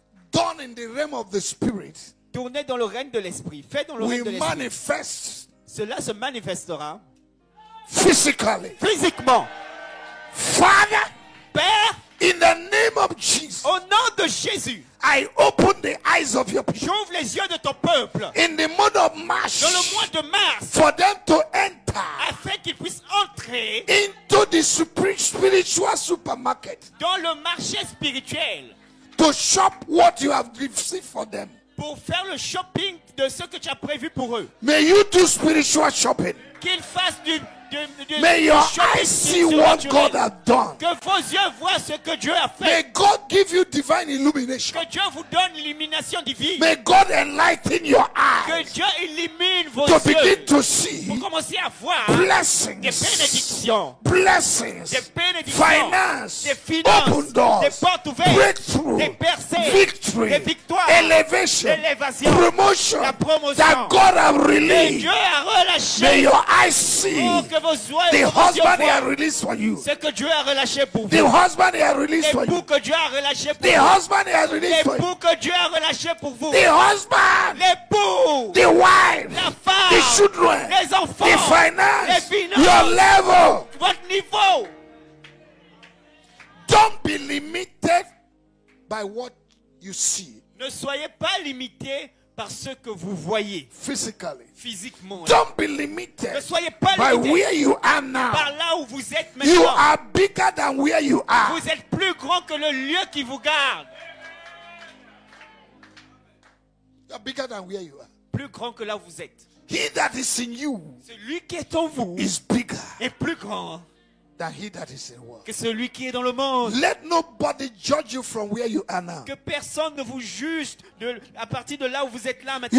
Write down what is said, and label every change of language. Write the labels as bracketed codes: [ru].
[en] done in the realm of the Spirit, [fr] tourné dans le règne de l'esprit, fait dans le règne de [en] will [fr] l'esprit, [en] manifest [fr] cela se manifestera [en] physically. [fr] physiquement. [en] Father, [fr] Père, [en] in the name of Jesus, [fr] au nom de Jésus, [en] I open the eyes of your people [fr] j'ouvre les yeux de ton peuple [en] in the month of March [fr] dans le mois de mars [en] for them to enter [fr] afin qu'ils puissent entrer [en] into the spiritual supermarket. [fr] Dans le marché spirituel. [en] To shop what you have received for them. [fr] Pour faire le shopping de ce que tu as prévu pour eux. [en] May you do spiritual shopping. [fr] Qu'ils fassent du [en] May your eyes see what God has done. [fr] Que vos yeux voient ce que Dieu a fait. [en] May God give you divine illumination. [fr] Que Dieu vous donne l'illumination divine. [en] May God enlighten your eyes. [fr] Que Dieu illumine vos [en] to [fr] yeux. [en] Begin to see [fr] pour commencer à voir [en] blessings, [fr] des bénédictions, [en] blessings, [fr] des bénédictions, [en] finance, [fr] des finances, [en] open doors, [fr] des portes ouvertes, [en] breakthrough, [fr] des percées, [en] victory, [fr] des victoires, [en] elevation, [fr] l'élévation, la promotion [en] that God has [fr] que [en] released. [fr] Dieu a relâché. [en] May your eyes see [fr] oh, que vos yeux, [en] the husband he has released for you. [fr] Ce que Dieu a relâché pour vous. [en] The husband he has released for you. [fr] L'époux que Dieu a relâché pour [en] the [fr] vous. [en] husband he has released for you. [fr] L'époux que Dieu a relâché pour vous. [en] The husband. [fr] L'époux. [en] The wife. [fr] La femme. [en] The children. [fr] Les enfants. [en] The finance. [fr] Les finances. [en] Your level. [fr] Votre niveau. [en] Don't be limited by what you see. [fr] Ne soyez pas limité par ce que vous voyez. [en] Physically. [fr] Physiquement. [en] Don't be limited [fr] ne soyez pas [en] by [fr] limité [en] where you are now. [fr] Par là où vous êtes maintenant. [en] You are bigger than where you are. [fr] Vous êtes plus grand que le lieu qui vous garde. [en] You are bigger than where you are. [fr] Plus grand que là où vous êtes. [en] He that is in you. [fr] Celui qui est en vous. [en] Is bigger. [fr] Est plus grand. [en] Than he that is in the world. [fr] Que celui qui est dans le monde. [en] Let nobody judge you from where you are now. [fr] Que personne ne vous juge à partir de là où vous êtes là maintenant.